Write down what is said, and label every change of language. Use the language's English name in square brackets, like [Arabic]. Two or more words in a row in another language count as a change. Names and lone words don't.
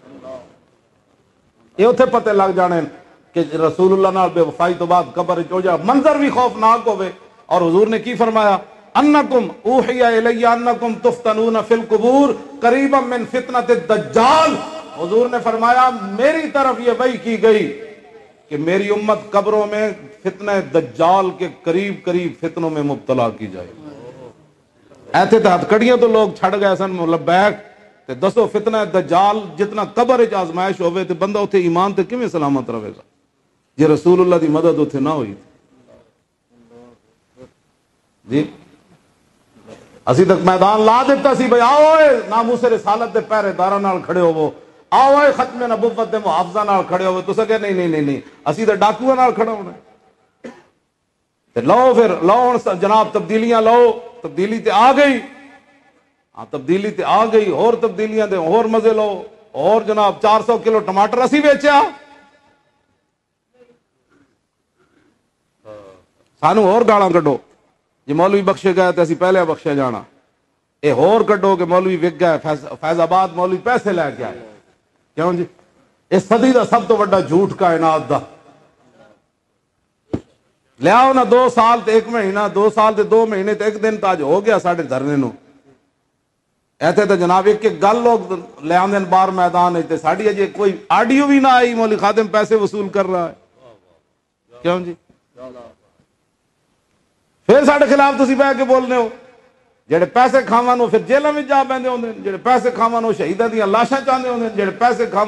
[Punjabi] یہ اتنے پتے لگ جانے کہ رسول اللہ نال بے وفائی تو بعد قبر ہو جا منظر بھی خوفناک ہوئے اور حضور نے کی فرمایا [Arabic] انکم اوحی الی انکم تفتنون فی القبور قریبا من فتنۃ الدجال [Urdu] حضور نے فرمایا میری طرف یہ وحی کی گئی کہ میری امت قبروں میں فتنہ دجال کے قریب قریب فتنوں میں مبتلا کی جائے. [Punjabi] ایتھے تے ہتھ کڑیاں تو لوگ چھڑ گئے سن لبیک تے دسو فتنہ دجال جتنا قبر وچ آزمائش ہوے تے بندہ اوتھے ایمان تے کیویں سلامت رہے گا جے رسول اللہ دی مدد اوتھے نہ ہوئی. جی اسی تک میدان لا دیتا سی بھائی آؤ ناموس رسالت دے پہرے داراں نال کھڑے ہوو, آؤ ختم نبوت دے محافظاں نال کھڑے ہوئے. تو سکے نہیں اسی تے ڈاکوؤں نال کھڑا ہونا تے لو پھر لو ہن جناب تبدیلیاں لو. تبدیلی تے آ گئی, ہاں تبدیلی تے آ گئی, اور تبدیلیاں دے اور مزے لو. اور جناب 400 کلو ٹماٹر اسی بیچیا, سانو اور گالاں کڈو جی مولوی بخشے گئے تے اسی پہلے بخشے جانا. اے اور کڈو کہ مولوی وک گئے فیض آباد مولوی پیسے لے کے آئے. کیوں جی اس صدی دا سب تو بڑا جھوٹ کائنات دا. لیاؤ نا 2 سال تے 1 مہینہ, 2 سال تے 2 مہینے تے 1 دن تا جو ہو گیا ساڈے دھرنے نو. ایتھے تے جناب ایک گل لوگ لے آندے باہر میدان تے ساڈی اجے کوئی آڈیو بھی نہ آئی مولوی خادم پیسے وصول کر رہا ہے. کیوں جی پھر ساڈے خلاف تسی بہ کے بولنے ہو. جڑے پیسے کھاون پھر جیلاں وچ جا بیندے ہوندے, جڑے پیسے کھاون شہیداں دیاں لاشاں چاندے ہوندے, جڑے پیسے کھاون